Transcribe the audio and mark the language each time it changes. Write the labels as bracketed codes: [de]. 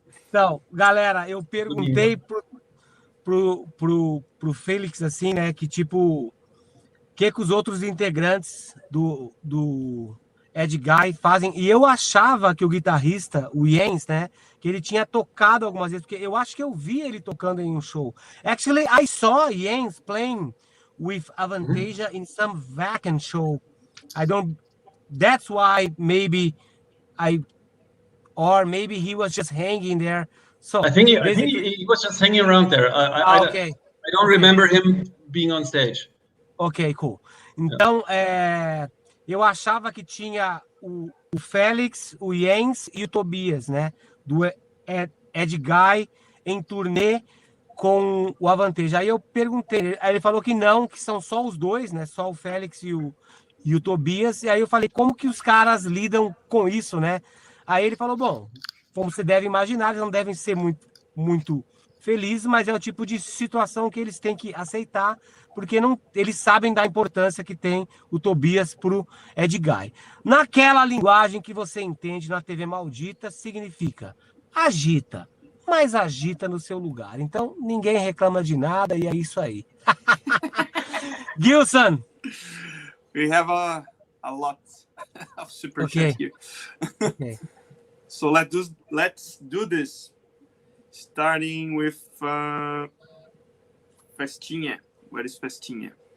[pt] Então, galera, eu perguntei pro Felix, assim, né, que tipo, o que os outros integrantes do Ed Guy fazem, e eu achava que o guitarrista, o Jens, né, que ele tinha tocado algumas vezes, porque eu acho que eu vi ele tocando em um show. [en] Actually, I saw Jens playing with Avantasia in some vacant show. That's why maybe maybe he was just hanging there. So I think he was just hanging around there. I don't remember him being on stage. Ok, cool. [pt] Então, eu achava que tinha o Felix, o Jens e o Tobias, né? Do Ed Guy em turnê com o Avantasia. Aí eu perguntei, aí ele falou que não, que são só os dois, né? Só o Felix e o Tobias. E aí eu falei, como que os caras lidam com isso, né? Aí ele falou, bom, como você deve imaginar, eles não devem ser muito felizes, mas é o tipo de situação que eles têm que aceitar, porque eles sabem da importância que tem o Tobias pro Ed Guy. Naquela linguagem que você entende na TV Maldita, significa agita, mas agita no seu lugar. Então, ninguém reclama de nada e é isso aí. Gilson! [en] We have a lot of super chats here. Okay. So let's do this. Starting with Festinha. Where is Festinha?